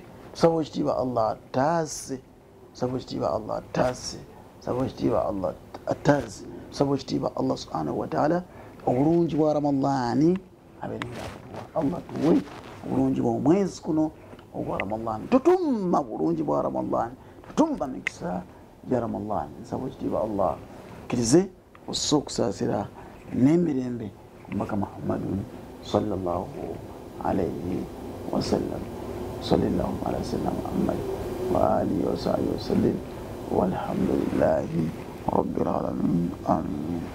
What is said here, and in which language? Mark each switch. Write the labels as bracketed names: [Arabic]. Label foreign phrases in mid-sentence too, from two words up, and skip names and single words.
[Ganda] Tusaba ekitiibwa Allah ataase, tusaba ekitiibwa Allah ataase, tusaba ekitiibwa Allah ataase, tusaba ekitiibwa Allah [Arabic] سبحانه وتعالى [Ganda] obulungi bwa Ramadani abeerenga atuwa. Allah tuwe obulungi bw'omwezi kuno ogwa Ramadani, tutumma bulungi bwa Ramadani, tutumma mikisa gya Ramadani. Nsaba ekitiibwa Allah akkirize ossa okusaasira n'emirembe ku Mubaka Muhammadun [Arabic] صلى الله عليه وسلم. صلى الله على سيدنا محمد وعلى آله وصحبه وسلم والحمد لله رب العالمين. [Ganda] Amin.